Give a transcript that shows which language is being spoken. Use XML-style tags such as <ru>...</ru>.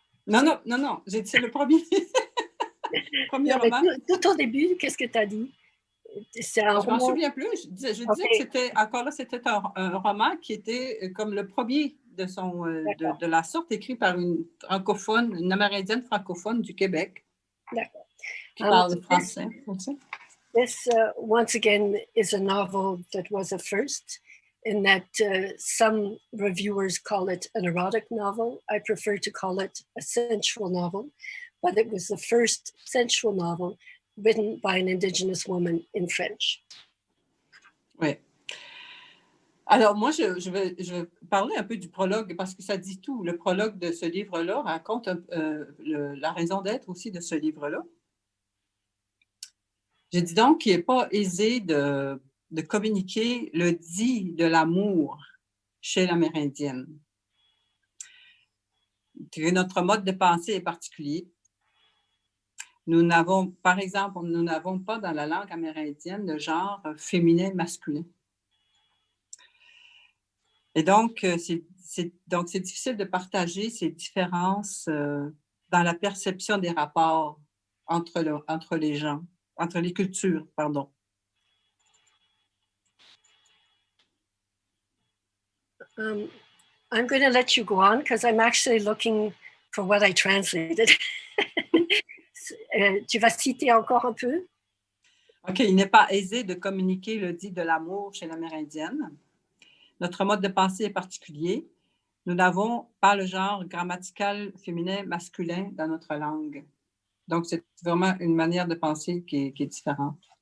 <fr>Non. J'ai dit c'est le premier. Premier roman. Tout au début, qu'est-ce que tu as dit? C'est un je ne m'en souviens plus. Je disais que c'était, encore là, c'était un roman qui était comme le premier de la sorte, écrit par une Amérindienne francophone du Québec. D'accord. Qui parle français.</fr> <en>This, once again, is a novel that was a first, in that some reviewers call it an erotic novel. I prefer to call it a sensual novel, but it was the first sensual novel written by an Indigenous woman in French.</en> <fr>Oui. Alors, moi, je vais parler un peu du prologue parce que ça dit tout. Le prologue de ce livre-là raconte la raison d'être aussi de ce livre-là. Je dis donc qu'il n'est pas aisé de communiquer le dit de l'amour chez l'Amérindienne. Notre mode de pensée est particulier. Par exemple, nous n'avons pas dans la langue amérindienne de genre féminin masculin. Et donc, c'est difficile de partager ces différences dans la perception des rapports entre les gens, entre les cultures, pardon.</fr> <en>I'm going to let you go on because I'm actually looking for what I translated.</en> <fr>Tu vas citer encore un peu? OK, il n'est pas aisé de communiquer le dit de l'amour chez l'Amérindienne. Notre mode de pensée est particulier. Nous n'avons pas le genre grammatical féminin-masculin dans notre langue. Donc, c'est vraiment une manière de penser qui est différente.</fr>